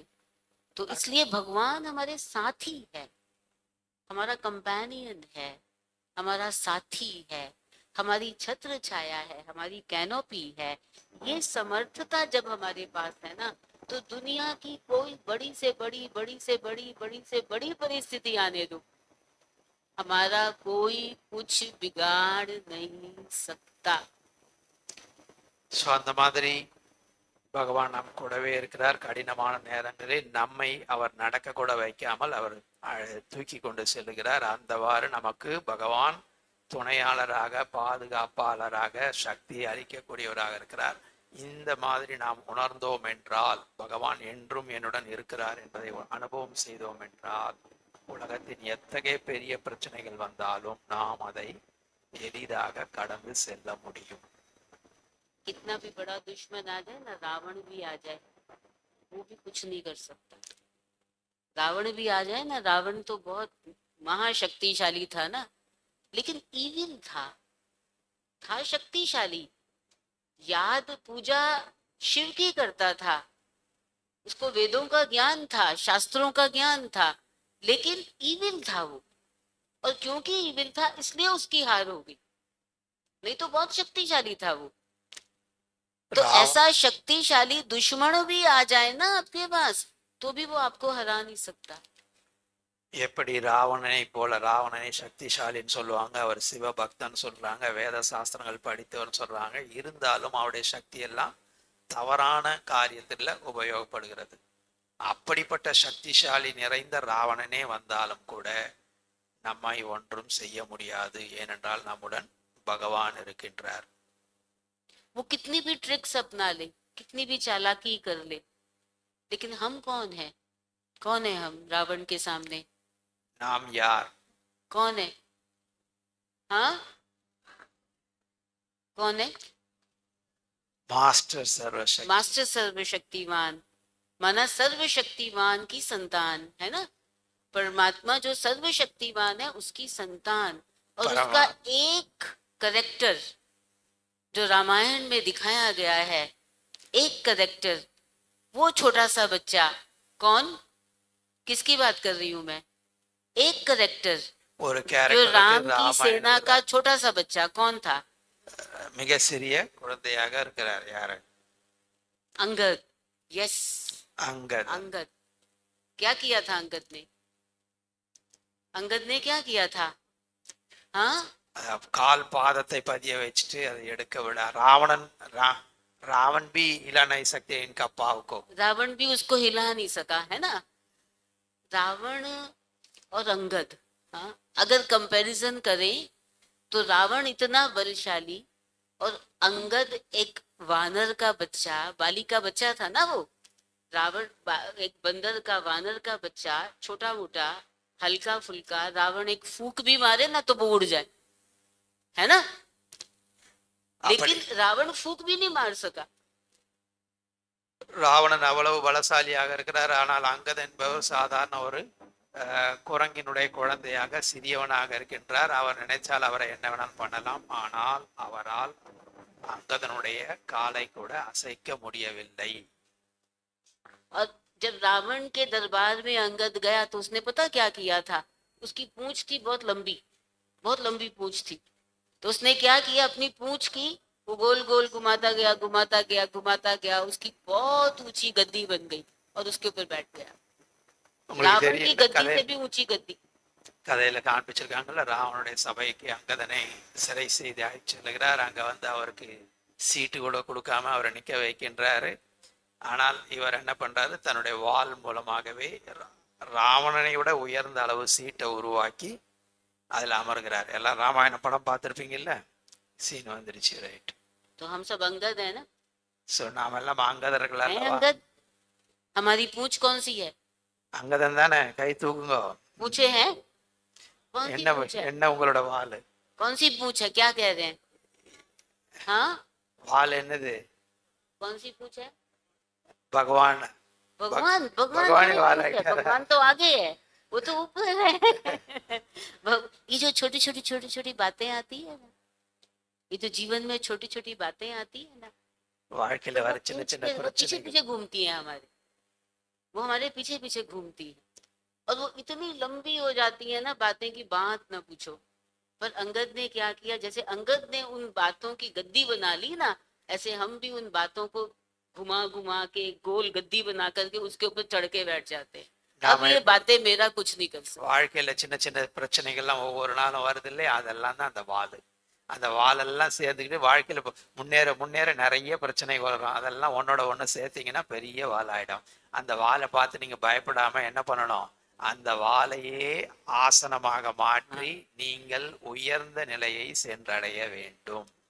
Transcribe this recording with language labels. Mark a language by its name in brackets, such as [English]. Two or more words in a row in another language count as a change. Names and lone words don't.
[Hindi] तो इसलिए भगवान हमारे साथी है, हमारा कंपेनियन है, हमारा साथी है, हमारी छत्र छाया है, हमारी कैनोपी है। ये समर्थता जब हमारे पास है ना, तो दुनिया की कोई बड़ी से बड़ी, बड़ी से बड़ी, बड़ी से बड़ी परिस्थिति आने दो, हमारा कोई कुछ बिगाड़ नहीं सकता। [Tamil] ஸோ அந்த மாதிரி பகவான் நம் கூடவே இருக்கிறார். கடினமான நேரங்களில் நம்மை அவர் நடக்க கூட வைக்காமல் அவர் தூக்கி கொண்டு செல்லுகிறார். அந்தவாறு நமக்கு பகவான் துணையாளராக, பாதுகாப்பாளராக, சக்தியை அளிக்கக்கூடியவராக இருக்கிறார். இந்த மாதிரி நாம் உணர்ந்தோம் என்றால், பகவான் என்றும் என்னுடன் இருக்கிறார் என்பதை அனுபவம் செய்தோம் என்றால், உலகத்தின் எத்தகைய பெரிய பிரச்சனைகள் வந்தாலும் நாம் அதை எளிதாக கடந்து செல்ல முடியும். [Hindi] कितना भी बड़ा दुश्मन आ जाए ना, रावण भी आ जाए, वो भी कुछ नहीं कर सकता। रावण भी आ जाए ना, रावण तो बहुत महाशक्तिशाली था ना, लेकिन ईविल था शक्तिशाली। याद पूजा शिव की करता था, उसको वेदों का ज्ञान था, शास्त्रों का ज्ञान था, लेकिन ईविल था वो। और क्योंकि ईविल था इसलिए उसकी हार हो गई, नहीं तो बहुत शक्तिशाली था वो। तो ऐसा शक्तिशाली दुश्मन भी आ जाए ना आपके पास, तो भी वो आपको हरा नहीं सकता। [Tamil] எப்படி ராவணனை போல, ராவணனை சக்திசாலின்னு சொல்லுவாங்க, அவர் சிவபக்தன் சொல்றாங்க, வேத சாஸ்திரங்கள் படித்தவர்னு சொல்றாங்க. இருந்தாலும் அவருடைய சக்தி எல்லாம் தவறான காரியத்துல உபயோகப்படுகிறது. அப்படிப்பட்ட சக்திசாலி நிறைந்த ராவணனே வந்தாலும் கூட நம்மை ஒன்றும் செய்ய முடியாது. ஏனென்றால் நம்முடன் பகவான் இருக்கின்றார். [Hindi] वो कितनी भी ट्रिक्स अपना ले, कितनी भी चालाकी कर ले, लेकिन हम कौन है? कौन है हम रावण के सामने? [Tamil] நாம் யார்? [Hindi] कौन है? हाँ, कौन है? [Tamil] மாஸ்டர் சர்வசக்தி. [Hindi] मास्टर सर्वशक्तिमान, माना सर्वशक्तिमान की संतान है ना, परमात्मा जो सर्वशक्तिमान है उसकी संतान। और उसका एक करेक्टर जो रामायण में दिखाया गया है, एक करेक्टर, वो छोटा सा बच्चा, कौन, किसकी बात कर रही हूं मैं? एक करेक्टर [Tamil] ஒரு [Hindi] जो [Tamil] கேரக்டர் [Hindi] राम की सेना का छोटा सा बच्चा, कौन था? [Tamil] மிக சிறிய குழந்தையாக இருக்கிறார். யாரு? [Hindi] अंगद। यस, [Tamil] அங்கத். [Hindi] अंगद। क्या किया था अंगद ने? अंगद ने क्या किया था? हाँ, [Tamil] கால் பாதத்தை பதிய வச்சுட்டு அதை எடுக்க விட ராவணன் [Hindi] रावण भी हिला नहीं सकते इनका पाव को. रावण भी उसको हिला नहीं सका है ना। रावण और अंगद, हाँ, अगर कंपैरिजन करें तो रावण इतना बलशाली और अंगद एक वानर का बच्चा, बाली का बच्चा था ना वो। रावण एक बंदर का, वानर का बच्चा, छोटा मोटा, हल्का फुल्का। रावण एक फूक भी मारे ना तो वो उड़ जाए, है ना, लेकिन रावण फूक भी नहीं मार सका. [Tamil] ராவணன் அவ்வளவு பலசாலியாக இருக்கிறார். ஆனால் அங்கத் என்பவர் சாதாரண ஒரு குரங்கினுடைய குழந்தையாக சிறியவனாக இருக்கின்றார். அவர் நினைச்சால் அவரை என்ன வேணாலும் பண்ணலாம். ஆனால் அவரால் அங்கதனுடைய காலை கூட அசைக்க முடியவில்லை. [Hindi] और जब रावण के दरबार में अंगद गया तो उसने पता क्या किया था? उसकी पूंछ थी बहुत लंबी पूंछ थी। तो उसने क्या किया, अपनी पूंछ की वो गोल गोल घुमाता गया, उसकी बहुत ऊंची गद्दी बन गई और उसके ऊपर बैठ गया। रावण की गद्दी से भी ऊंची गद्दी. [Tamil] கதையில காண்பிச்சிருக்காங்கல்ல, ராவனுடைய சபைக்கு அங்கதனை சிறை செய்து அழைச்சு செல்கிறார். அங்க வந்து அவருக்கு சீட்டு கூட கொடுக்காம அவரை நிக்க வைக்கின்றாரு. ஆனால் இவர் என்ன பண்றாரு, தன்னுடைய வாள் மூலமாகவே ராவணனை விட உயர்ந்த அளவு சீட்டை உருவாக்கி அதுல அமர்கிறார். எல்லாம் ராமாயண படம் பார்த்திருப்பீங்கல்ல, சீன் வந்துருச்சு. ரைட். [Hindi] तो हम सब अंगद है ना. [Tamil] சோ நாம எல்லாம் அங்கதர்கள் அல்லவா? [Hindi] अंगद. हमारी पूंछ कौन सी है? [Tamil] அங்கதன் தானே. கை தூக்குங்க. [Hindi] पूछे हैं? कौन सी [Tamil] என்ன [Hindi] पूंछ है? [Tamil] என்ன உங்களோட வாள்? [Hindi] कौन सी पूंछ है? क्या कह रहे हैं? हाँ, [Tamil] வாள் என்னது? [Hindi] कौन सी पूंछ है? भगवान. भगवान. भगवान वाला है, भगवान तो आगे है, वो तो ऊपर है. ये जो छोटी छोटी बातें आती है ना, ये जो जीवन में छोटी छोटी बातें आती है ना, [Tamil] வாழ்க்கையில [Hindi] तो [Tamil] வர [Hindi] वो [Tamil] சின்ன சின்ன [Hindi] वो पीछे [Tamil] பிரச்சனைகள் [Hindi] पीछे घूमती है हमारे, वो हमारे पीछे पीछे घूमती है। और वो इतनी लंबी हो जाती है ना बातें की बात ना पूछो। पर अंगद ने क्या किया, जैसे अंगद ने उन बातों की गद्दी बना ली ना, ऐसे हम भी उन बातों को घुमा घुमा के गोल गद्दी बना करके उसके ऊपर चढ़ के बैठ जाते हैं। अब [Tamil] நாம [Hindi] ये बातें मेरा कुछ नहीं कर सकती। [Tamil] வாழ்க்கையில சின்ன சின்ன பிரச்சனைகள்லாம் ஒவ்வொரு நாளும் வருது இல்லையா, அதெல்லாம் தான் அந்த வால். அந்த வாலெல்லாம் சேர்ந்துக்கிட்டு வாழ்க்கையில முன்னேற முன்னேற நிறைய பிரச்சனை வரும். அதெல்லாம் ஒன்னோட ஒண்ணு சேர்த்தீங்கன்னா பெரிய வால் ஆயிடும். அந்த வாலை பார்த்து நீங்க பயப்படாம என்ன பண்ணணும், அந்த வாலையே ஆசனமாக மாற்றி நீங்கள் உயர்ந்த நிலையை சென்றடைய வேண்டும்.